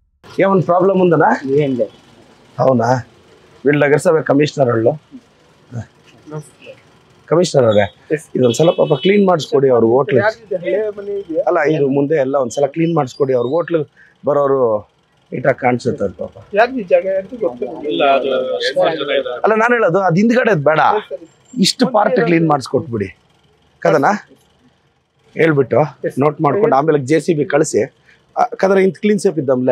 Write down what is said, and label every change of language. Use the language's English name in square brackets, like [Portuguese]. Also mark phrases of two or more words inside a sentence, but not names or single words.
[Telugu] ఏమన్నా ప్రాబ్లం ఉందనా? ఏం లేదు. అవునా? వీళ్ళు [Kannada] ನಗರಸಭೆ ಕಮಿಷನರ್ [Telugu] వాళ్ళు. [Kannada] ಕಮಿಷನರ್ ಅವರೇ, ಇದೊಂದ್ಸಲ ಪಾಪ ಕ್ಲೀನ್ ಮಾಡಿಸ್ಕೊಡಿ ಅವ್ರ ಹೋಟ್ಲ್. ಅಲ್ಲ, ಇದು ಮುಂದೆ ಎಲ್ಲ ಒಂದ್ಸಲ ಕ್ಲೀನ್ ಮಾಡಿಸ್ಕೊಡಿ ಅವ್ರ ಹೋಟ್ಲ್ ಬರೋರು ನೀಟಾಗಿ ಕಾಣಿಸುತ್ತೆ ಪಾಪ. ಅಲ್ಲ, ನಾನು ಹೇಳೋದು ಅದು ಹಿಂದ್ಗಡೆ ಬೇಡ, ಇಷ್ಟು ಪಾರ್ಟ್ ಕ್ಲೀನ್ ಮಾಡಿಸ್ಕೊಟ್ಬಿಡಿ ಕದನಾ ಹೇಳ್ಬಿಟ್ಟು ನೋಟ್ ಮಾಡ್ಕೊಂಡು ಆಮೇಲೆ JCB ಕಳಿಸಿ ಕದ್ರ ಇಂತ ಕ್ಲೀನ್ ಸೇಪ್ ಇದ್ದಮ್ಲೆ.